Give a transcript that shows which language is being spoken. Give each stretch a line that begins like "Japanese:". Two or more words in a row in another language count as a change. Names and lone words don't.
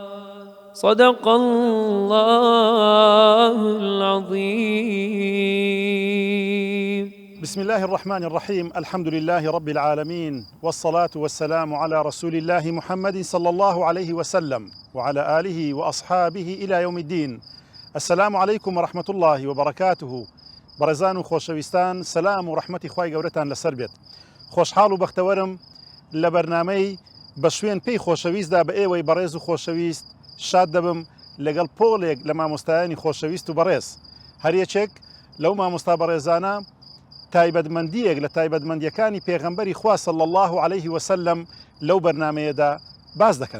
Arabic: صدق الله العظيم. بسم الله الرحمن الرحيم. الحمد لله رب العالمين، والصلاة والسلام على رسول الله محمد صلى الله عليه وسلم وعلى آله وأصحابه إلى يوم الدين. السلام عليكم ورحمة الله وبركاته.
Central Kurdish: برزان و خۆشەویستان، سلام و ڕەحمەتی خوای گەورەتان لەسەر بێت. خۆشحاڵ و بەختەوەرم لە بەرنامەی بە شوێن پێی خۆشەویستدا بە ئێوەی بەڕێز و خۆشەویست شاد دەبم لەگەڵ پۆڵێک لە مامۆستایانی خۆشەویست و بەڕێز. هەریەکێک لەو مامۆستا بەڕێزانە تایبەتمەندیەک لە تایبەتمەندیەکانی پێغەمبەری خوا
Arabic: صلی الله عليه وسلم
Central Kurdish: لەو بەرنامەیەدا باز دەکەن.